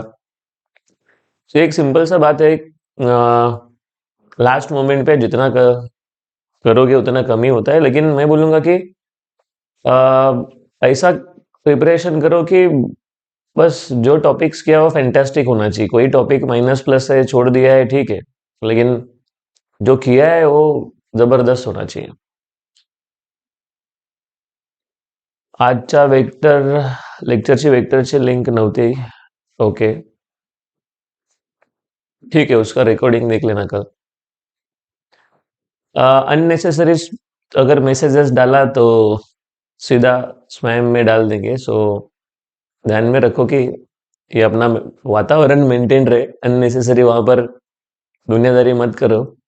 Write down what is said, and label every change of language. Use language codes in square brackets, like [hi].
[hi] तो एक सिंपल सा बात है, लास्ट मोमेंट पे जितना करोगे उतना कम ही होता है, लेकिन मैं बोलूँगा कि ऐसा प्रिपरेशन करो कि बस जो टॉपिक्स किया वो फैंटास्टिक होना चाहिए। कोई टॉपिक माइनस प्लस है, छोड़ दिया है, ठीक है, लेकिन जो किया है वो जबरदस्त होना चाहिए। [mr] आजचा लेक्चरची वेक्टरची लिंक नव्हती। [hi] ओके, ठीक है, उसका रिकॉर्डिंग देख लेना कल। अननेसेसरी अगर मैसेजेस डाला तो सीधा स्पैम में डाल देंगे, सो ध्यान में रखो कि ये अपना वातावरण मेंटेन रहे, अननेसेसरी वहां पर दुनियादारी मत करो।